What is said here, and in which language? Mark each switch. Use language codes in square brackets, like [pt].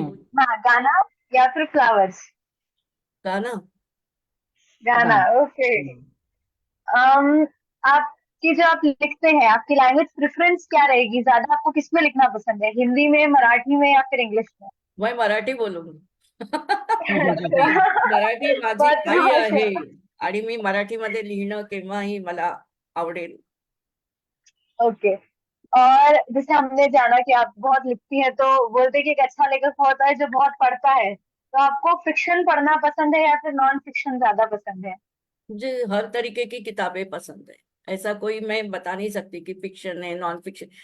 [hi] हाँ, गाना या फिर फ्लावर्स? गाना. गाना, गाना. ओके. आपकी जो आप लिखते हैं, आपकी लैंग्वेज प्रेफरेंस क्या रहेगी, ज्यादा आपको किसमें लिखना पसंद है, हिंदी में, मराठी में या फिर इंग्लिश में? मैं मराठी बोलूंगी. अच्छा. [mr] मराठी माझी [hi] बहुत [mr] आई [hi] अच्छा. [mr] आहे आणि मी मराठीमध्ये लिहिणं केव्हाही मला आवडेल. [hi] ओके, और जैसे हमने जाना कि आप बहुत लिखती हैं, तो बोलते हैं कि एक अच्छा लेखक होता है जो बहुत पढ़ता है, तो आपको फिक्शन पढ़ना पसंद है या फिर नॉन फिक्शन ज्यादा पसंद है? मुझे हर तरीके की किताबें पसंद है. ऐसा कोई मैं बता नहीं सकती कि फिक्शन है नॉन फिक्शन.